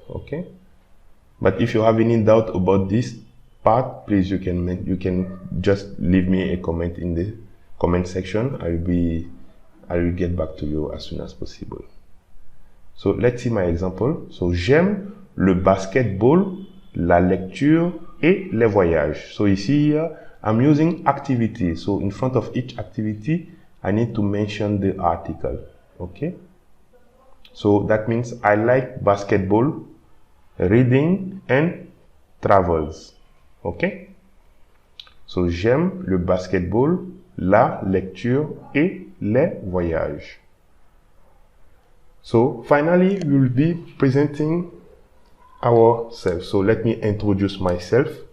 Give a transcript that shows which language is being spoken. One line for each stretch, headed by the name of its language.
English: Okay, but if you have any doubt about this part, please you can just leave me a comment in the comment section. I will get back to you as soon as possible. So let's see my example. So
French: j'aime le basketball la lecture et les voyages.
English: So ici, I'm using activity. So in front of each activity, I need to mention the article. Okay? So that means I like basketball, reading and travels. Okay?
French: So j'aime le basketball, la lecture et les voyages.
English: So finally, we will be presenting ourselves. So let me introduce myself.